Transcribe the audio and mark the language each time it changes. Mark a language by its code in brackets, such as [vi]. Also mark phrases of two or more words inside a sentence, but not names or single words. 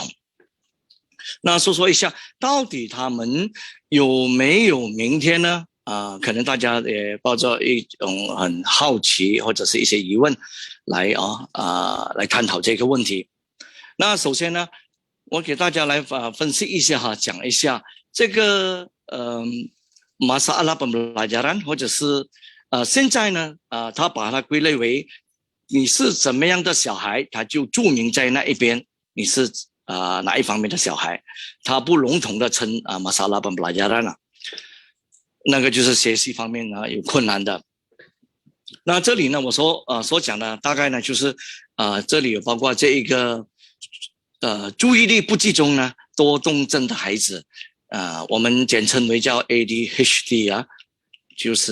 [zh] 那说一下，到底他们有没有明天呢？可能大家也抱着一种很好奇或者是一些疑问来探讨这个问题。那首先呢，我给大家来分析一下讲一下这个 [ms] masalah pembelajaran， [zh] 或者是现在呢他把它归类为你是怎么样的小孩，他就注明在那一边你是哪一方面的小孩，他不笼统的称 [ms] masalah pembelajaran [zh] 那个就是学习方面呢有困难的。那这里呢我所讲的大概呢就是这里有包括这一个注意力不集中呢多动症的孩子，我们简称为叫 ADHD 就是